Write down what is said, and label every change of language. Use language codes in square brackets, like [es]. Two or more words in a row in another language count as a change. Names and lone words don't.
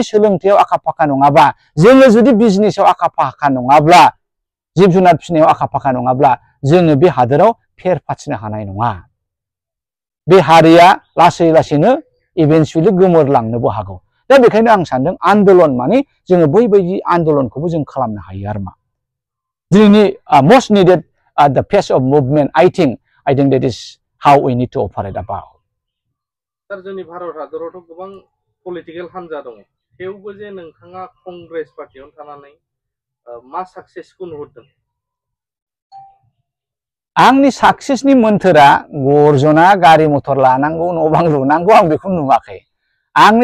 [brx] सोलोंथायाव आखा फाखा नङाबा जोङो जुदि बिजनेसाव आखा फाखा नङाब्ला जिब जुनार फिसिनायाव आखा फाखा नङाब्ला जोङो बे हादोराव फेर फाथिनो हानाय नङा बे हारिया लासै लासैनो इभेन्चुवेलि गोमोरलांनोबो हागौ दा बेखायनो आं सानदों आन्दलन माने जोङो बैबायदि आन्दलनखौबो जों खालामनो हायो आरो मा दिनैनि [en] most needed the pace of movement I think that is how we need to operate about [brx] सार जोंनि भारत हादरावथ' गोबां पलिटिकेल हान्जा दङ थेवबो जे नोंथाङा कंग्रेस पार्टियाव थानानै मा साक्सेसखौ नुहुरदों आंनि साक्सेसनि मोन्थोरा गर्जना गारि मथर लानांगौ न' बां लुनांगौ आं बेखौ नुवाखै आंनि